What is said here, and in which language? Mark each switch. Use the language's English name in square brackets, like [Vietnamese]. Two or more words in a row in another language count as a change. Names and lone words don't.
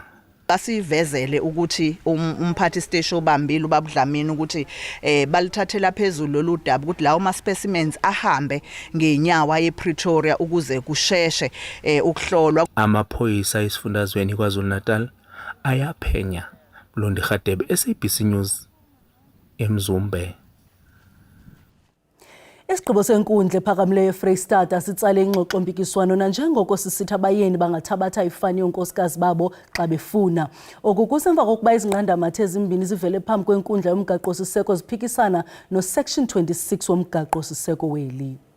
[Zulu] Asivezele ukuthi umphathi station obambile ubabudlamini ukuthi balithathela phezulu lolu daba ukuthi lawo ma specimens ahambe ngenyawa yePretoria ukuze kusheshe ukuhlolwa. Amaphoyisa esifundazweni KwaZulu-Natal ayaphenya. Londi Khadebe, SABC News, eMzumbe. [Xhosa] Isigqibo senkundla ephakamileyo eFreystata sitsale ingxoxo mpikiswano nanjengoko sisithi abayeni bangathabatha ifani yonkosikazi babo xa befuna. Oku kusemva kokuba izinqandamathe ezimbini zivele phambi kwenkundla yomgaqo-siseko ziphikisana no-Section 26 womgaqo-siseko weli.